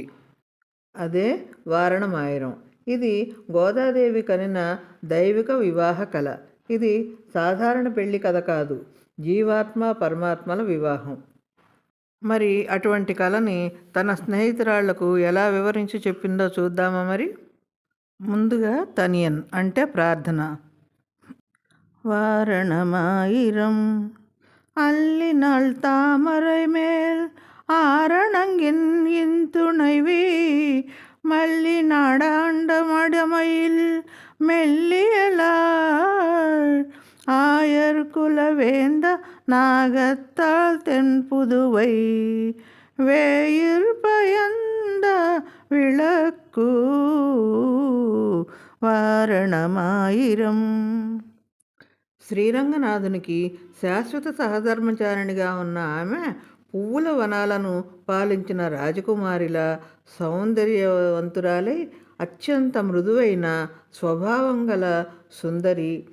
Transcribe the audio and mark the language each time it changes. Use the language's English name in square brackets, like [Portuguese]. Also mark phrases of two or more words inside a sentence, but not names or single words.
[Telugu] అదే వారణమాయరం. ఇది గోదాదేవి కనిన దైవిక వివాహ కళ. ఇది సాధారణ పెళ్లి కథ కాదు, జీవాత్మ పరమాత్మల వివాహం. మరి అటువంటి కళని తన స్నేహితురాళ్లకు ఎలా వివరించి చెప్పిందో చూద్దామా మరి. ముందుగా తనియన్ అంటే ప్రార్థన. [Tamil] வாரணமாயிரம் அல்லினாள் தாமரை மேல் ஆரணங்கின் இன்துணைவி மல்லி நாடாண்ட மடமையில் மெல்லியலாள் ஆயர் குலவேந்த நாகத்தாள் தென்புதுவை வேயிர் பயந்த விளக்கு వారణమాయిరం. [Telugu] శ్రీరంగనాథునికి శాశ్వత సహధర్మచారిణిగా ఉన్న ఆమె పువ్వుల వనాలను పాలించిన రాజకుమారిలా సౌందర్యవంతురాలై అత్యంత మృదువైన స్వభావం గల సుందరి.